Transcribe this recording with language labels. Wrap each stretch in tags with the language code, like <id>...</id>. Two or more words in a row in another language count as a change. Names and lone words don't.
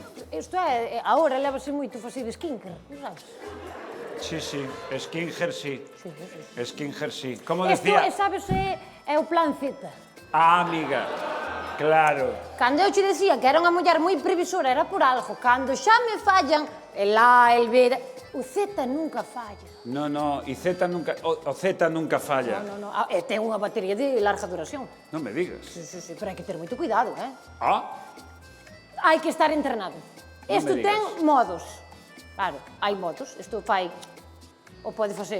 <gl>Isto é, agora levase moito facer de Skinker, non sabes?</gl> <es>Sí, sí, Skinger sí. Sí, sí, sí. Skinger sí. Como</es> <gl>Isto, decía... sabes, é o plan Z. Ah, amiga, claro. Cando eu che decía que era unha muller moi previsora, era por algo. Cando xa me fallan, el A, el B, o Z nunca falla.</gl> <es>No, no,</es> <gl>e Z nunca... O Z nunca falla.</gl> <es>No.</es> <gl>E ten unha batería de larga duración. Non me digas. Sí, pero hai que ter moito cuidado, Ah, Hai que estar entrenado. Non Isto me ten digas. modos. Claro, hai modos. Isto fai... O pode facer.</gl>